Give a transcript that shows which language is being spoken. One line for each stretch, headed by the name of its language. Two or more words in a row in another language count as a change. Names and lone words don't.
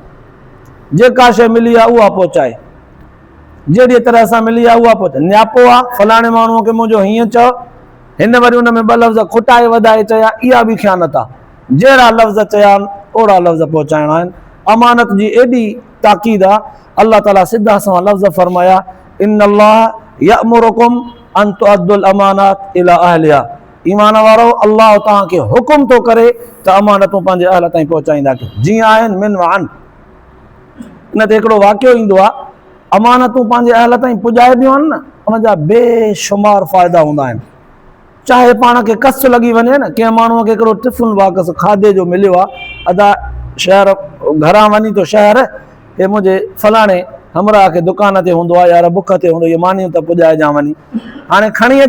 Sindhi: जेका शइ मिली आहे उहा पहुचाए, जहिड़ी तरह सां मिली आहे उहा पहुचाए। नियापो आहे, फलाणे माण्हूअ खे मुंहिंजो हीअं चओ, हिन वरी हुन में 2 लफ़्ज़ खुटाए वधाए चया, इहा बि ख़यानत आहे। जहिड़ा लफ़्ज़ चया आहिनि ओड़ा लफ़्ज़ पहुचाइणा आहिनि। अमानत जी एॾी ताक़ीद आहे, अल्लाह ताला सिधा सवां लफ़्ज़ फरमाया,
Arabic: إن الله يأمركم أن تؤدوا الأمانات إلى أهلها.
Sindhi: ईमान वारो, अल्लाह तव्हांखे हुकुम थो करे त अमानतूं पंहिंजे अहल ताईं पहुचाईंदा कयो, जीअं आहिनि मिन वान। इन ते हिकिड़ो वाक़ियो ईंदो आहे, अमानतूं पंहिंजे अहल ताईं पुॼाइबियूं आहिनि न, उनजा बेशुमार फ़ाइदा हूंदा आहिनि। चाहे पाण खे कस लॻी वञे न, कंहिं माण्हूअ खे हिकिड़ो
English: tiffin box
Sindhi: खाधे जो मिलियो आहे, अदा शहर घरां वञी थो शहर, हे मुंहिंजे फलाणे हमरा खे दुकान ते हूंदो आहे यार, बुख ते हूंदो, इहे मानियूं त पुॼाइजां वञी।